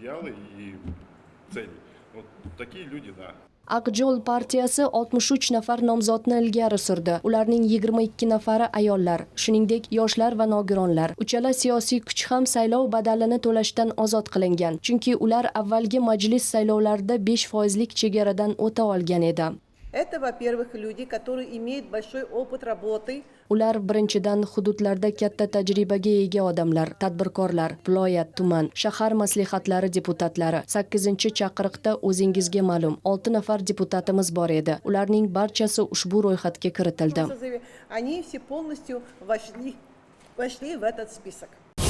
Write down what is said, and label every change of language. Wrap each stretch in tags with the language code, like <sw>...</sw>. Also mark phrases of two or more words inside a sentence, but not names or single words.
<uz>Aqjo'l partiyasi 63 nafar nomzodni ilgari surdi. Ularning 22 nafari ayollar, shuningdek yoshlar va nogironlar. Uchala siyosiy kuch ham saylov badalini to'lashdan ozod qilingan, chunki ular avvalgi majlis saylovlarida 5% chegaradan o'ta olgan edi.</uz> <ru>Это, во-первых, люди, которые имеют большой опыт работы.</ru> <uz>Ular birinchidan hududlarda katta tajribaga ega odamlar, tadbirkorlar, viloyat, tuman, shahar maslahatlari deputatlari. 8-chaqiriqda o'zingizga ma'lum 6 nafar deputatimiz bor edi. Ularning barchasi ushbu ro'yxatga kiritildi.</uz> <ru>Они все полностью вошли в этот список.</ru>